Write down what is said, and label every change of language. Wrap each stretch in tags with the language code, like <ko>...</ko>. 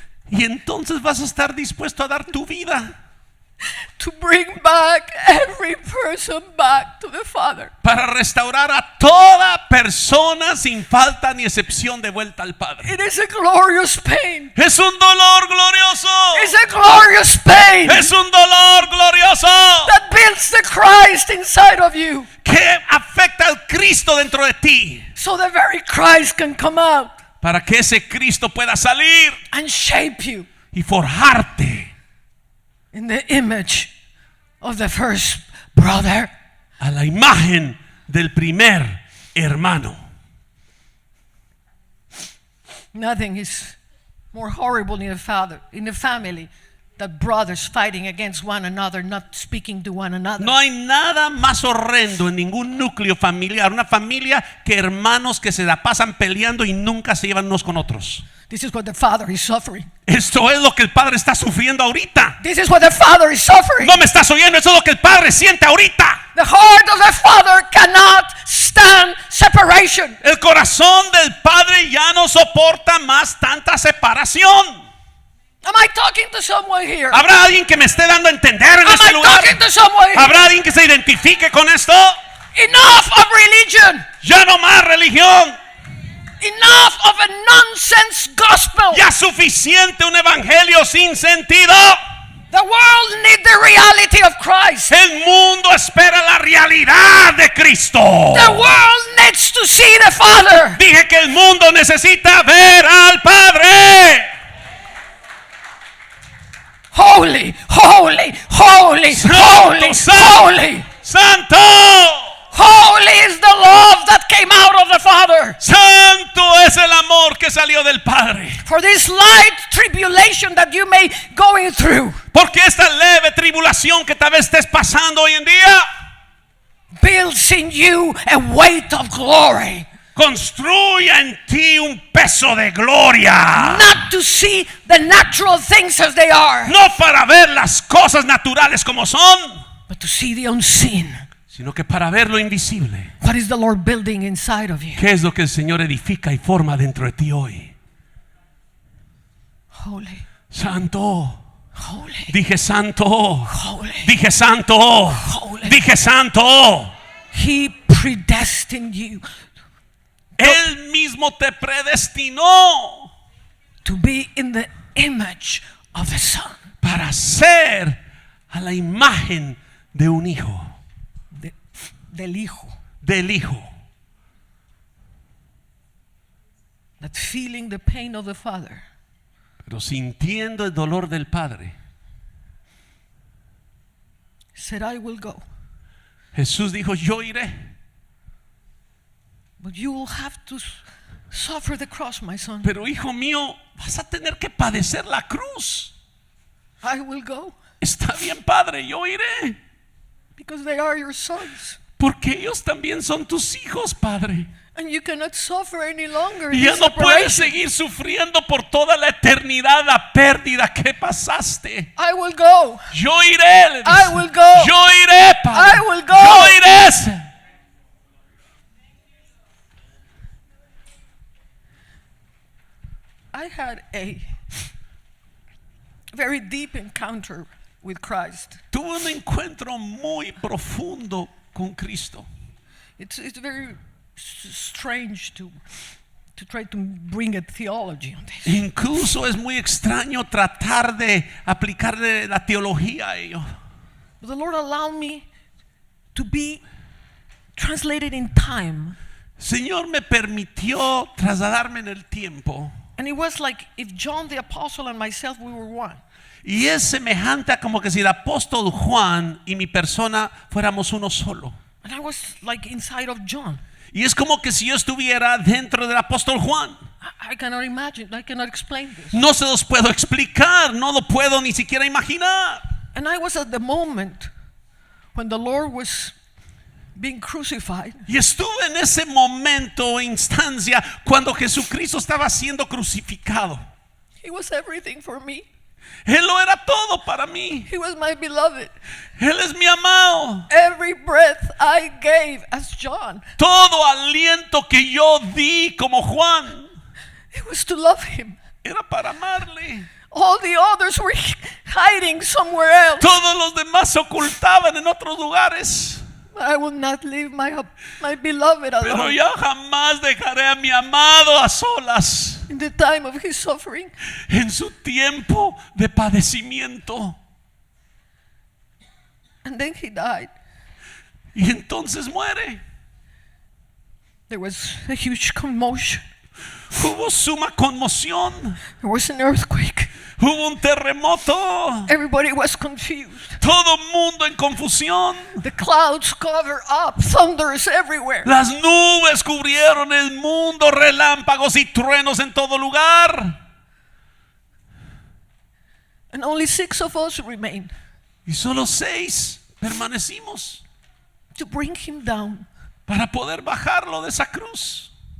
<es>Y entonces vas a estar dispuesto a dar tu vida</es> <en>to bring back every person back to the Father.</en> <es>para restaurar a toda persona sin falta ni excepción de vuelta al Padre.</es> <en>It is a glorious pain.</en> <es>Es un dolor glorioso.</es> <en>It's a glorious pain</en> <es>Es un dolor glorioso</es> <en>that builds the Christ inside of you,</en> <es>que afecta al Cristo dentro de ti,</es> <en>so the very Christ can come out</en> <es>para que ese Cristo pueda salir</es> <en>and shape you</en> <es>y forjarte</es> <en>in the image of the first brother.</en> <es>a la imagen del primer hermano.</es> <en>Nothing is more horrible in a family, that brothers fighting against one another, not speaking to one another.</en> <es>No hay nada más horrendo en ningún núcleo familiar, una familia, que hermanos que se la pasan peleando y nunca se llevan unos con otros.</es> <en>This is what the Father is suffering.</en> <es>Esto es lo que el Padre está sufriendo ahorita.</es> <en>This is what the Father is suffering.</en> <es>No me estás oyendo, eso es lo que el Padre siente ahorita.</es> <en>The heart of the Father cannot stand separation.</en> <es>El corazón del Padre ya no soporta más tanta separación.</es> <en>Am I talking to someone here?</en> <es>¿Habrá alguien que me esté dando a entender en</es> <en>Am</en> <es>este</es> <en>I</en> <es>lugar?</es> <en>talking to someone here?</en> <es>¿Habrá alguien que se identifique con esto?</es> <en>Enough of religion.</en> <es>Ya no más religión.</es> <en>Enough of a nonsense gospel.</en> <es>Ya suficiente un evangelio sin sentido.</es> <en>The world needs the reality of Christ.</en> <es>El mundo espera la realidad de Cristo.</es> <en>The world needs to see the Father.</en> <es>Dije que el mundo necesita ver al Padre.</es> <en>Holy, holy, holy, holy, holy.</en> <es>Santo.</es> <en>Holy is the love that came out of the Father.</en> <es>Santo es el amor que salió del Padre.</es> <en>For this light tribulation that you may going through,</en> <es>Porque esta leve tribulación que tal vez estés pasando hoy en día</es> <en>builds in you a weight of glory.</en> <es>construya en ti un peso de gloria.</es> <en>Not to see the natural things as they are,</en> <es>No para ver las cosas naturales como son,</es> <en>but to see the unseen.</en> <es>sino que para ver lo invisible.</es> <en>What is the Lord building inside of you?</en> <es>¿Qué es lo que el Señor edifica y forma dentro de ti hoy?</es> <en>Holy,</en> <es>Santo.</es> <en>holy,</en> <es>Dije santo.</es> <en>holy,</en> <es>Dije santo.</es> <en>holy.</en> <es>Dije santo.</es> <en>He predestined you</en> <es>Él mismo te predestinó</es> <en>to be in the image of the Son,</en> <es>para ser a la imagen de un hijo. del Hijo. Del hijo.</es> <en>That feeling the pain of the Father,</en> <es>Pero sintiendo el dolor del Padre,</es> <en>said, I will go,</en> <es>Jesús dijo, yo iré.</es> <en>but you will have to suffer the cross, my son.</en> <es>Pero hijo mío, vas a tener que padecer la cruz.</es> <en>I will go,</en> <es>Está bien, Padre, yo iré.</es> <en>because they are your sons.</en> <es>Porque ellos también son tus hijos, Padre.</es> <en>And you cannot suffer any longer in</en> <es>Y ya</es> <en>this</en> <es>no puedes</es> <en>separation.</en> <es>seguir sufriendo por toda la eternidad la pérdida que pasaste.</es> <en>I will go.</en> <es>Yo iré. le dice.</es> <en>I will go.</en> <es>Yo iré, Padre.</es> <en>I will go.</en> <es>Yo iré.</es> <en>I had a very deep encounter with Christ.</en> <es>Tuve un encuentro muy profundo con Cristo.</es> <en>It's very strange to try to bring a theology on this.</en> <es>Incluso es muy extraño tratar de aplicarle la teología a ello.</es> <en>But the Lord allowed me to be translated in time.</en> <es>Señor me permitió trasladarme en el tiempo.</es> <en>And it was like if John the Apostle and myself, we were one.</en> <es>Y es semejante a como que si el apóstol Juan y mi persona fuéramos uno solo.</es> <en>And I was like inside of John.</en> <es>Y es como que si yo estuviera dentro del apóstol Juan.</es> <en>I cannot imagine, I cannot explain this.</en> <es>No se los puedo explicar, no lo puedo ni siquiera imaginar.</es> <en>And I was at the moment when the Lord was being crucified.</en> <es>Y estuve en ese momento, instancia, cuando Jesucristo estaba siendo crucificado.</es> <en>He was everything for me.</en> <es>Él lo era todo para mí.</es> <en>He was my beloved.</en> <es>Él es mi amado.</es> <en>Every breath I gave as John,</en> <es>Todo aliento que yo di como Juan,</es> <en>It was to love him.</en> <es>Era para amarle.</es> <en>All the others were hiding somewhere else.</en> <es>Todos los demás se ocultaban en otros lugares.</es> <en>But I will not leave my beloved</en> <es>Pero</es> <en>alone</en> <es>yo jamás dejaré a mi amado a solas</es> <en>in the time of his suffering.</en> <es>en su tiempo de padecimiento.</es> <en>And then he died.</en> <es>Y entonces muere.</es> <en>There was a huge commotion.</en> <es>Hubo suma conmoción.</es> <en>There was an earthquake.</en> <es>Hubo un terremoto.</es> <en>Everybody was confused.</en> <es>Todo mundo en confusión.</es> <en>The clouds covered up, thunders everywhere.</en> <es>Las nubes cubrieron el mundo, relámpagos y truenos en todo lugar.</es> <en>And only 6 of us remained</en> <es>Y solo 6 permanecimos</es> <en>to bring him down.</en> <es>para poder bajarlo de esa cruz.</es>